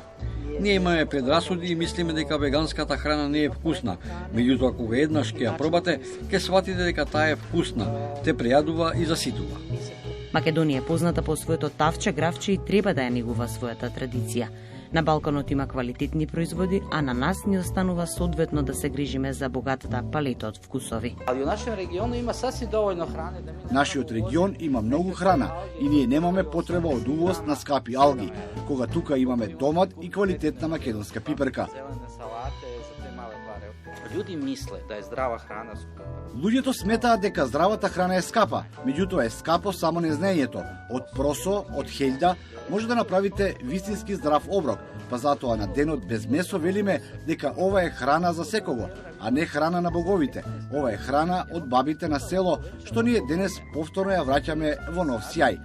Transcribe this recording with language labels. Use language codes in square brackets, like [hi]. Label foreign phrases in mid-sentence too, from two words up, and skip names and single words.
[mk] Ние имаме предрасуди и мислиме дека веганската храна не е вкусна, меѓутоа кога еднаш ќе ја пробате, ќе сватите дека таа е вкусна, те прејадува и заситува. Македонија е позната по своето тавче, гравче и треба да ја негува својата традиција. На Балканот има квалитетни производи, а на нас ни останува соодветно да се грижиме за богатата палета од вкусови. [sr] Ali u našem regionu ima sasvim dovoljno hrane da mi... [mk] Нашиот регион има многу храна и ние немаме потреба од увоз на скапи алги, кога тука имаме домат и квалитетна македонска пиперка. [sr] Ljudi misle da je zdrava hrana skupa. [mk] Луѓето сметаат дека здравата храна е скапа, меѓутоа е скапо само незнаењето. Од просо, од хељда, може да направите вистински здрав оброк, па затоа на денот без месо велиме дека ова е храна за секого, а не храна на боговите. Ова е храна од бабите на село, што ние денес повторно ја враќаме во нов сјај.